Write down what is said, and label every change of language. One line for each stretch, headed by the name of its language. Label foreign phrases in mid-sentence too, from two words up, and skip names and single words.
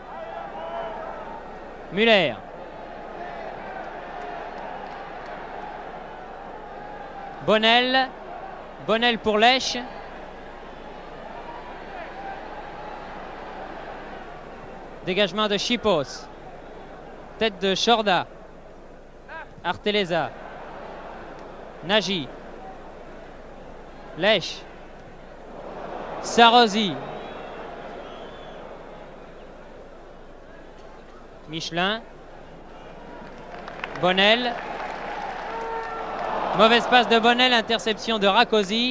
French: Müller. Bonnel. Bonnel pour Lèche. Dégagement de Chipos. Tête de Chorda. Arteleza. Nagy. Lèche. Sarosi. Michelin. Bonnel. Mauvaise passe de Bonnel, interception de Rakosi.